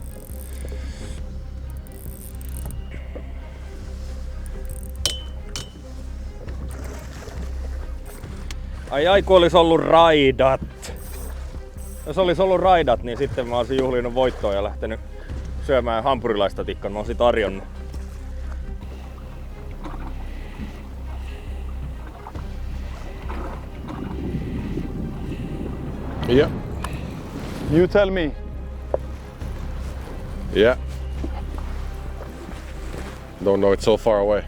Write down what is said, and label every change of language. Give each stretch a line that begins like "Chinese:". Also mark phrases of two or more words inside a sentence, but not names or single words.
Finnish: Ai kun olis ollut raidat. Jos olis ollut raidat, niin sitten mä olisin juhlinut voittoa ja lähtenyt syömään hampurilaista tikkan. Mä olisin tarjonnut.
English: Yeah. You tell me. Yeah. Don't know, it's so far away.